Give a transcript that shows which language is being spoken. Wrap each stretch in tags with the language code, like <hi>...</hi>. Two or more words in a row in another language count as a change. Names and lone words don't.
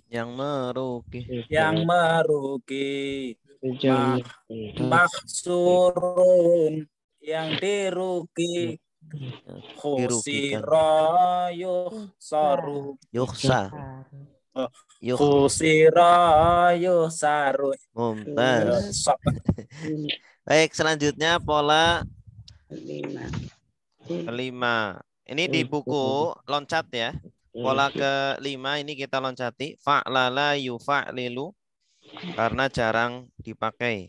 <id>Yang merugi. Mahsurun yang dirugi.</id> <ar>خُسِرَ يُخْسَرُ. خُسِرَ يُخْسَرُ. Mumtaz.</ar> <id>Baik, selanjutnya pola kelima. Ini di buku loncat ya. Pola kelima ini kita loncati.</id> <ar>فَعْلَلَ يُفَعْلِلُ.</ar> <id>Karena jarang dipakai.</id>